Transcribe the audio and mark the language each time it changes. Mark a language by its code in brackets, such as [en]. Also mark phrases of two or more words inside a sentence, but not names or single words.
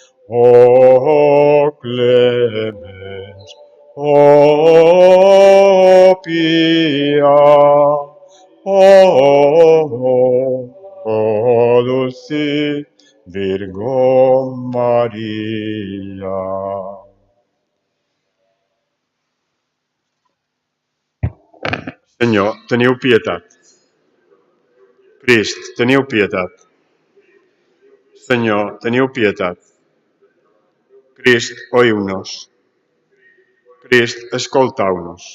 [la] O clemens, o pia, o dulcis Virgo Maria. [ca] Senyor, teniu pietat. Crist, teniu pietat. Senyor, teniu pietat. Crist, oiu-nos. Crist, escoltau-nos.